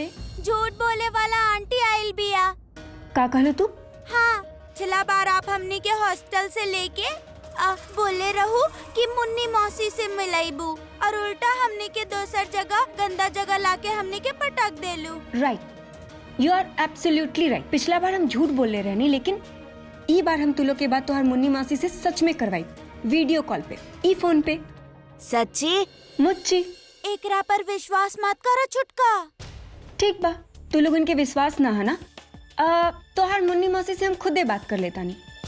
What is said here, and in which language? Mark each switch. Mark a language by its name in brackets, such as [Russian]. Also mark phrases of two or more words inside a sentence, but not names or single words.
[Bhojpuri] झूठ बोले वाला आंटी आइल बिया। का कहलो तू? हाँ, पिछला बार आप हमनी के हॉस्टल से लेके बोले रहू कि मुन्नी मौसी से मिलाइबू और उल्टा हमने के दोसर जगह गंदा जगह लाके हमने के पटक देलू। [English] Right, you are absolutely right. [Bhojpuri] पिछला बार हम झूठ बोले रहनी, लेकिन ई बार हम तुलो के बाद तोहर मुन्नी मासी से सच में करवाई, [English] video call [Bhojpuri] पे, ई फोन पे। सच्ची? मुच्ची। एकरा पर विश्वास मत करो छुटका। ठीक बा, तू लोगन के विश्वास ना है ना, तोहर मुन्नी मौसी से हम खुदे बात कर लेता नहीं।